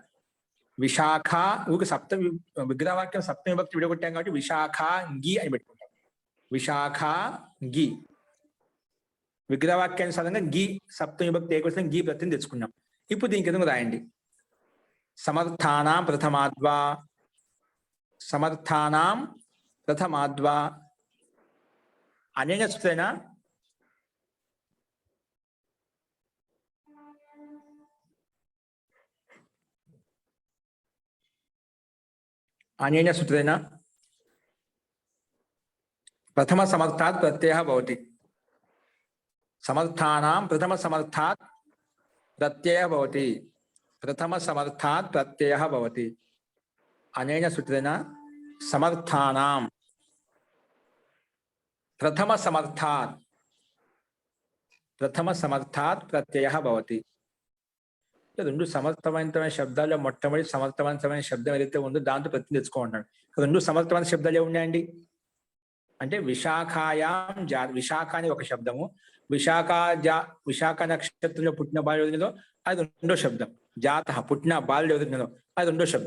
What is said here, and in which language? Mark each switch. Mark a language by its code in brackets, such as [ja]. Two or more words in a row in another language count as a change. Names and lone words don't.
[te] విశాఖ సప్తమి విగ్రహవాక్యం సప్తమి భక్తి విడగొట్టాం కాబట్టి విశాఖ గి అని పెట్టుకుంటాం. విశాఖ గి విగ్రహవాక్యానుసారంగా గి సప్తమి భక్తి ఏకవచనం గి ప్రత్యయం తెచ్చుకున్నాం. [sa] ఇప్పుడు దీనికి ఎదుగు రాయండి. సమర్థానాం ప్రథమాద్వా. సమర్థానాం प्रथमाद्वा अनेन सूत्रेण अनेन सूत्रेण प्रथम समर्थात् प्रत्ययः भवति। समर्थानां प्रथम समर्थात् प्रत्ययः भवति। प्रथम समर्थात् प्रत्ययः भवति। अनेन सूत्रेण समर्थानां प्रथम समर्थात् प्रत्ययः भवति। [te] రెండు సమర్థవంతమైన శబ్దాల్లో మొట్టమొదటి సమర్థవంతమైన శబ్దం ఏదైతే ఉందో దాంతో ప్రతి తెచ్చుకోండి. రెండు సమర్థవంత శబ్దాలు ఏమున్నాయండి అంటే విశాఖ అని ఒక శబ్దము, విశాఖ నక్షత్రంలో పుట్టిన బాలుడిలో అది రెండో శబ్దం, జాత పుట్టిన బాలుడు ఎవరిలో అది రెండో శబ్దం.